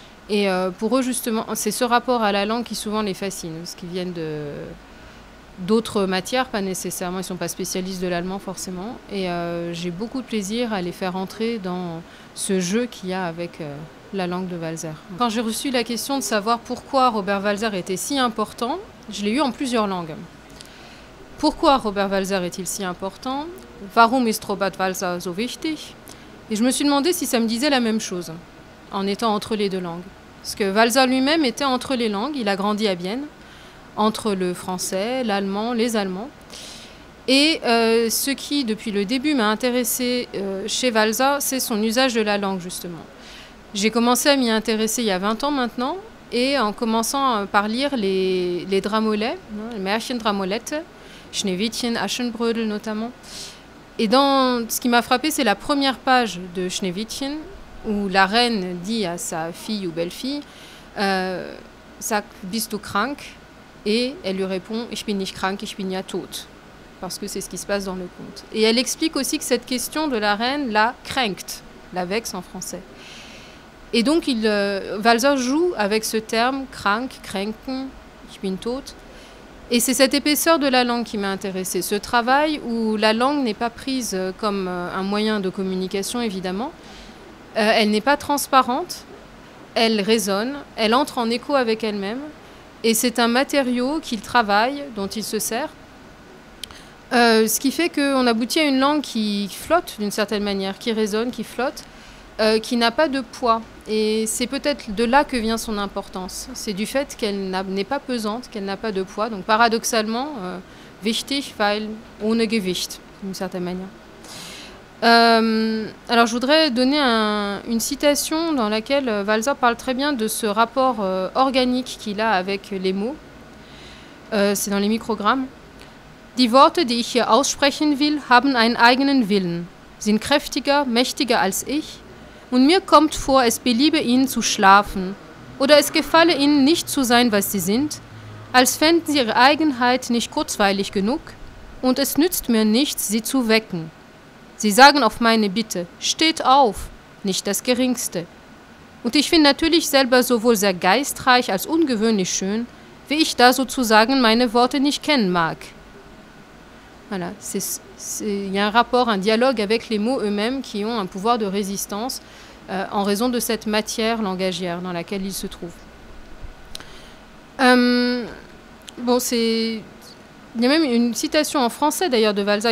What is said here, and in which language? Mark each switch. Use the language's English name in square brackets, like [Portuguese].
[French] Et pour eux, justement, c'est ce rapport à la langue qui souvent les fascine, parce qu'ils viennent d'autres matières, pas nécessairement, ils ne sont pas spécialistes de l'allemand forcément. Et j'ai beaucoup de plaisir à les faire entrer dans ce jeu qu'il y a avec la langue de Walser. Quand j'ai reçu la question de savoir pourquoi Robert Walser était si important, je l'ai eu en plusieurs langues. Pourquoi Robert Walser est-il si important? [German] Warum ist Robert Walser so wichtig? [French] Et je me suis demandé si ça me disait la même chose, en étant entre les deux langues. Parce que Walser lui-même était entre les langues, il a grandi à Vienne, entre le français, l'allemand, les Allemands. Et ce qui, depuis le début, m'a intéressée chez Walser, c'est son usage de la langue, justement. J'ai commencé à m'y intéresser il y a 20 ans maintenant, et en commençant par lire les Dramolets, les Märchen-Dramolette, Schneewittchen, Aschenbrödel notamment. Et ce qui m'a frappé, c'est la première page de Schneewittchen, où la reine dit à sa fille ou belle-fille [German] Sag, bist du krank? [French] Et elle lui répond [German] Ich bin nicht krank, ich bin ja tot. [French] Parce que c'est ce qui se passe dans le conte. Et elle explique aussi que cette question de la reine la kränkt, la vexe en français. Et donc Walser joue avec ce terme krank, kränken, [German] ich bin tot. [French] Et c'est cette épaisseur de la langue qui m'a intéressée. Ce travail où la langue n'est pas prise comme un moyen de communication, évidemment. Elle n'est pas transparente, elle résonne, elle entre en écho avec elle-même. Et c'est un matériau qu'il travaille, dont il se sert. Ce qui fait qu'on aboutit à une langue qui flotte d'une certaine manière, qui résonne, qui flotte, qui n'a pas de poids. Et c'est peut-être de là que vient son importance. C'est du fait qu'elle n'est pas pesante, qu'elle n'a pas de poids. Donc paradoxalement, [German] wichtig, weil ohne Gewicht, [French] d'une certaine manière. Alors je voudrais donner une citation dans laquelle Walser parle très bien de ce rapport organique qu'il a avec les mots. C'est dans les microgrammes. [German] Die Worte, die ich hier aussprechen will, haben einen eigenen Willen, sind kräftiger, mächtiger als ich, und mir kommt vor, es beliebe ihnen zu schlafen, oder es gefalle ihnen nicht zu sein, was sie sind, als fänden sie ihre Eigenheit nicht kurzweilig genug, und es nützt mir nichts, sie zu wecken. Sie sagen auf meine Bitte, steht auf, nicht das Geringste. Und ich finde natürlich selber sowohl sehr geistreich als ungewöhnlich schön, wie ich da sozusagen meine Worte nicht kennen mag. [French] Voilà, il y a un rapport, un dialogue avec les mots eux-mêmes qui ont un pouvoir de résistance en raison de cette matière langagière dans laquelle ils se trouvent. Il y a même une citation en français d'ailleurs de Walser.